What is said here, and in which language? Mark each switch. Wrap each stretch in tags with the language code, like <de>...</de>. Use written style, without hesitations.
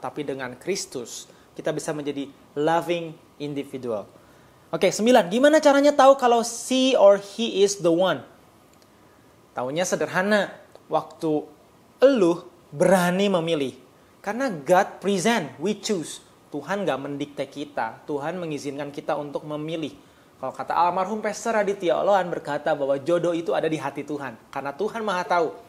<id>Tapi dengan Kristus kita bisa menjadi</id> <en>loving individual.</en> <id>Oke, 9. Gimana caranya tahu kalau</id> <en>she or he is the one?</en> <id>Taunya sederhana. Waktu elu berani memilih. Karena</id> <en>God present, we choose.</en> <id>Tuhan gak mendikte kita. Tuhan mengizinkan kita untuk memilih. Kalau kata almarhum Pastor Raditya Oloan berkata bahwa jodoh itu ada di hati Tuhan. Karena Tuhan maha tahu.</id>